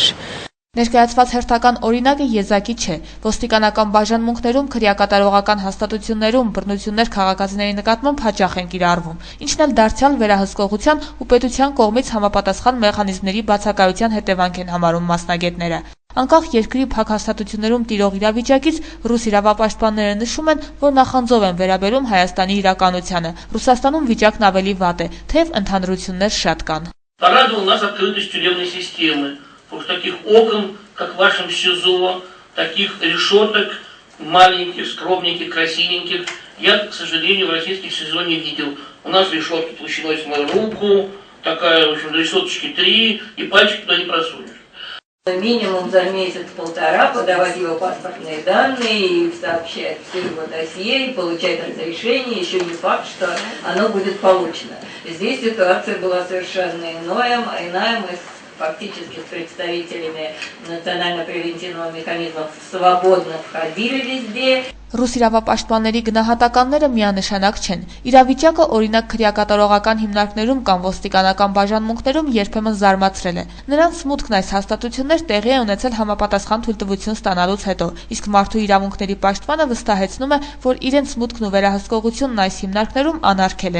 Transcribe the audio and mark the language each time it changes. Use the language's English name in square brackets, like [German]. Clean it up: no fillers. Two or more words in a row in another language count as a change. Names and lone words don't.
[Armenian] Ներկայացված հերթական օրինակը եզակի չէ։ Ոստիկանական բաժանմունքներում քրեակատարողական հաստատություններում բռնություններ քաղաքացիների նկատմամբ հաճախ են կիրառվում, ինչն էլ դարձյալ վերահսկողության ու պետության կողմից համապատասխան մեխանիզմների բացակայության հետևանք են համարում մասնագետները։ Անկախ երկրի փակ հաստատություններում տիրող իրավիճակից ռուս իրավապաշտպանները նշում են, որ նախանձով են վերաբերում Հայաստանի իրականությանը։ Ռուսաստանում վիճակն ավելի վատ է, թեև ընդհանրություններ շատ կան։ [Russian] Потому что таких окон, как в вашем СИЗО, таких решеток маленьких, скромненьких, красивеньких, я, к сожалению, в российских СИЗО не видел. У нас решетки толщиной с мою руку, такая, в общем, решеточки 3, и пальчик туда не просунешь. Минимум за месяц-полтора подавать его паспортные данные и сообщать все его досье и получать разрешение. Еще не факт, что оно будет получено. Здесь ситуация была совершенно иная. Мы фактически с представителями национально-превентивного механизма свободно входили везде. [Armenian] Ռուս իրավապաշտպանների գնահատականները միանշանակ չեն։ Իրավիճակը օրինակ քրեակատարողական հիմնարկներում կամ ոստիկանական բաժանմունքներում երբեմն զարմացրել է։ Նրանց մուտքն այս հաստատություններ տեղի է ունեցել համապատասխան թույլտվություն ստանալուց հետո, իսկ մարդու իրավունքների պաշտպանը վստահեցնում է, որ իրենց մուտքն ու վերահսկողությունն այս հիմնարկներում անարգել է։